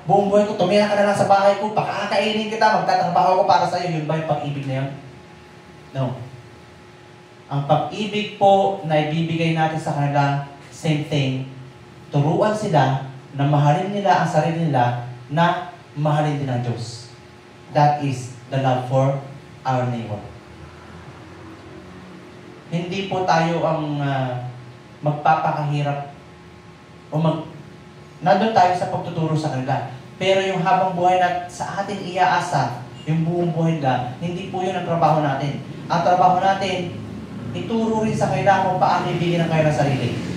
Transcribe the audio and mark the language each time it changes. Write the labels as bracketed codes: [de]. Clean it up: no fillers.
[tl] Buong buhay ko, tumira ka na lang sa bahay ko, pakakainin kita, magtatrabaho ko para sa iyo. Yun ba yung pag-ibig na yun? No. Ang pag-ibig po na ibibigay natin sa kanila, [en] same thing. [tl] Turuan sila na mahalin nila ang sarili nila na mahalin din ang Diyos. [en] That is the love for our neighbor. [tl] Hindi po tayo ang magpapakahirap o nandun tayo sa pagtuturo sa kanila. Pero yung habang buhay na sa atin iaasa, yung buong buhay nila, hindi po yun ang trabaho natin. Ang trabaho natin, ituro rin sa kanila kung paano ibigin ang kanilang sarili.